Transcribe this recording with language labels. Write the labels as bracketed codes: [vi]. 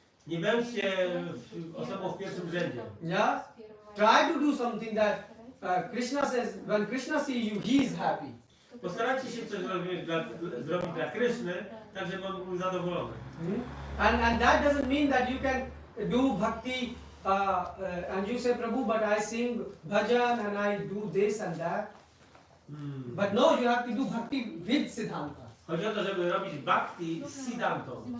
[pl] Nie bądźcie osobą w pierwszym rzędzie. [en] Yeah. Try to do something that Krishna says. When Krishna sees you, he is happy. [pl] Postarajcie się coś zrobić dla Kryszny, tak żeby on był zadowolony. [en] And that doesn't mean that you can do bhakti and you say, Prabhu, but I sing bhajan and I do this and that. But no, you have to do bhakti with Siddhanta. [pl] Chodzi o to, żeby robić bhakti z Siddhantą.